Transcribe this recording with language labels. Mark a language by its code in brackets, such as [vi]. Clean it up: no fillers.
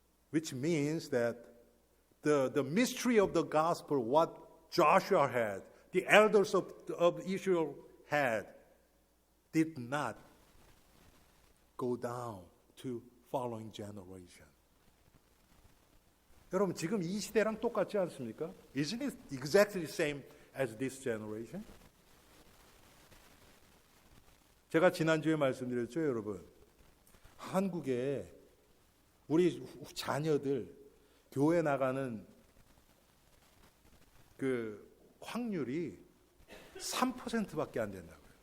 [en] Which means that the mystery of the gospel, what Joshua had, the elders of Israel had, did not go down to following generation. [ko] 여러분 지금 이 시대랑 똑같지 않습니까? [en] Isn't it exactly the same as this generation? [ko] 제가 지난주에 말씀드렸죠, 여러분. 한국에 우리 자녀들 교회 나가는 그 확률이 3%밖에 안 된다고요.